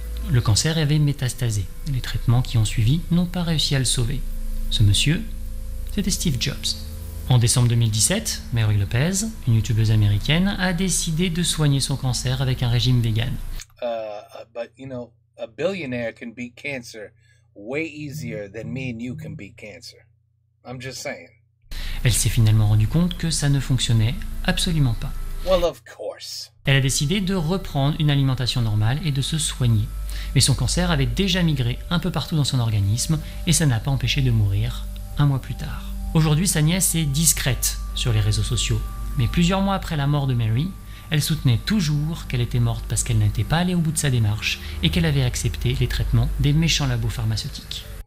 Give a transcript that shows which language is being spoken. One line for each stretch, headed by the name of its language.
French: Le cancer avait métastasé. Les traitements qui ont suivi n'ont pas réussi à le sauver. Ce monsieur, c'était Steve Jobs. En décembre 2017, Mary Lopez, une youtubeuse américaine, a décidé de soigner son cancer avec un régime vegan.
English: But you know, a billionaire can beat cancer way easier than me and you can beat cancer. I'm just saying.
French: Elle s'est finalement rendue compte que ça ne fonctionnait absolument pas.
English: Well, of course.
French: Elle a décidé de reprendre une alimentation normale et de se soigner. Mais son cancer avait déjà migré un peu partout dans son organisme et ça n'a pas empêché de mourir 1 mois plus tard. Aujourd'hui, sa nièce est discrète sur les réseaux sociaux. Mais plusieurs mois après la mort de Mary, elle soutenait toujours qu'elle était morte parce qu'elle n'était pas allée au bout de sa démarche et qu'elle avait accepté les traitements des méchants labos pharmaceutiques.